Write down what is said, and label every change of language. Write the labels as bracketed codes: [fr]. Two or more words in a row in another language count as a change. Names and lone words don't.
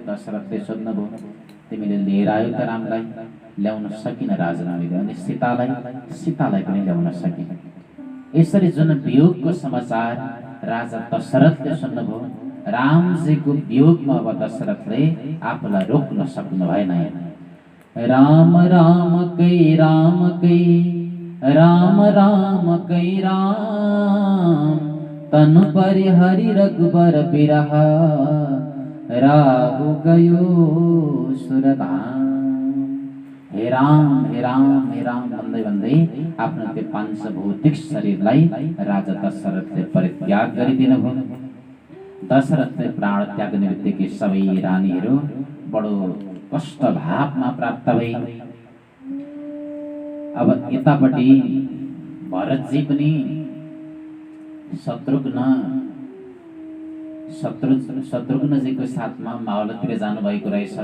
[ne] दशरथले सोध्नुभयो, तिमीले लिएर आयो त रामलाई? ल्याउन सकिन राजनानीले। अनि सीतालाई पनि ल्याउन सकिन। यसरी जुन वियोगको समाचार राजा दशरथले सुन्नुभयो, रामजीको वियोगमा अब दशरथले आफूलाई रोक्न सक्नु भएन। [awa] राम राम कै राम राम कै राम तनु पर हरि रघुबर बिरहा राहु गयो सुरधाम। [ne] हे राम भन्दै भन्दै आफ्नो त्यो पांचभौतिक शरीरलाई राजा दशरथले परित्याग गरिदिनु भयो। दशरथले प्राण त्याग्ने बित्तिकै सबै रानीहरू बडो कष्ट भावमा प्राप्त भए। अब यतापट्टि भरतजी पनि शत्रुघ्नजीको साथमा मावलतिर जानुभएको रहेछ।